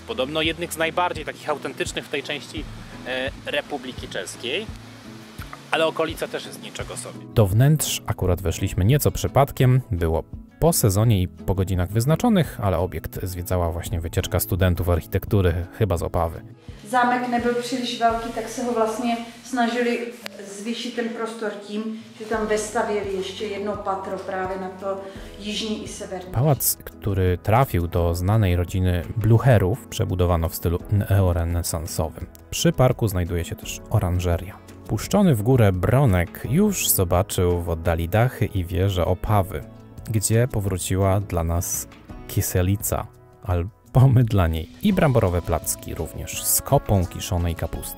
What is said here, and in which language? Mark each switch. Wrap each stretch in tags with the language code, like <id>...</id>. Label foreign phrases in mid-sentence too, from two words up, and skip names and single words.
<pl>Podobno jednych z najbardziej takich autentycznych w tej części Republiki Czeskiej. Ale okolica też jest niczego sobie. Do wnętrz akurat weszliśmy nieco przypadkiem. Było po sezonie i po godzinach wyznaczonych, ale obiekt zwiedzała właśnie wycieczka studentów architektury, chyba z Opawy.</pl> <cs>Zámek nebyl příliš velký, tak se ho vlastně snažili zvýšit ten prostor tím, že tam vestavěli ještě jedno patro právě na to jižní i severní.</cs> <pl>Pałac, który trafił do znanej rodziny Blucherów, przebudowano w stylu neorenesansowym. Przy parku znajduje się też oranżeria. Puszczony w górę Bronek już zobaczył w oddali dachy i wieże Opawy, gdzie powróciła dla nas Kyselica, albo my dla niej, i bramborowe placki również z kopą kiszonej kapusty.</pl>